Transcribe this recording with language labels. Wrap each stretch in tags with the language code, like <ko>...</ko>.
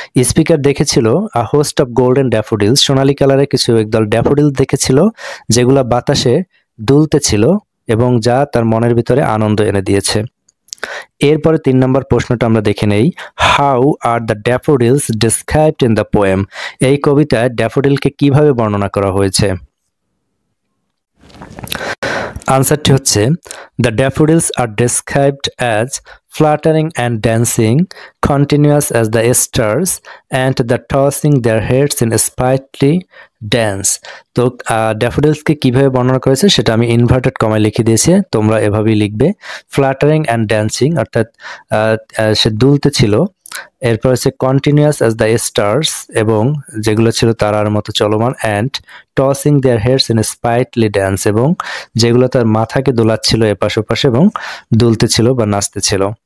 <bn>Speaker দেখেছিল</bn> <en>a host of golden daffodils,</en> <bn>সোনালী কালারের কিছু একদল ড্যাফোডিল দেখেছিল যেগুলা বাতাসে দুলতেছিল এবং যা তার মনের ভিতরে আনন্দ এনে দিয়েছে। এরপরে 3 নম্বর প্রশ্নটা আমরা দেখে নেই,</bn> <en>How are the daffodils described in the poem.</en> <bn>এই কবিতায় ড্যাফোডিলকে কিভাবে বর্ণনা করা হয়েছে? আনসারটি হচ্ছে,</bn> <en>The daffodils are described as fluttering and dancing, continuous as the stars, and the tossing their heads in sprightly dance.</en> <bn>তো ড্যাফোডিলসকে কিভাবে বর্ণনা করেছে সেটা আমি ইনভার্টেড কমায় লিখে দিয়েছি, তোমরা এভাবেই লিখবে। ফ্লাটারিং অ্যান্ড ড্যান্সিং অর্থাৎ সে দুলতে ছিল। এরপর হচ্ছে</bn> <en>continuous as the stars,</en> <bn>এবং যেগুলো ছিল তারার মতো চলমান,</bn> <en>and tossing their heads in sprightly dance,</en> <bn>এবং যেগুলো তার মাথাকে দোলাচ্ছিল এপাশ ওপাশে এবং দুলতেছিল বা নাচতেছিল।</bn>